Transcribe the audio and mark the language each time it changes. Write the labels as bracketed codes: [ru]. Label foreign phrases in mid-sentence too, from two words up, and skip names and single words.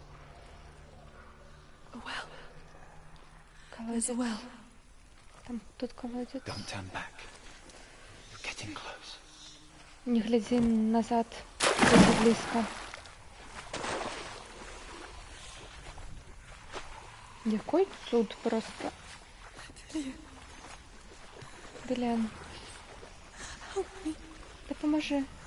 [ru] Колодец. Там тут колодец. [en] Don't turn back. You're getting close. [be] Не глядзі назад, [uk] дуже близко. [be] Якой цуд просто. [uk] Делиан. Допоможи.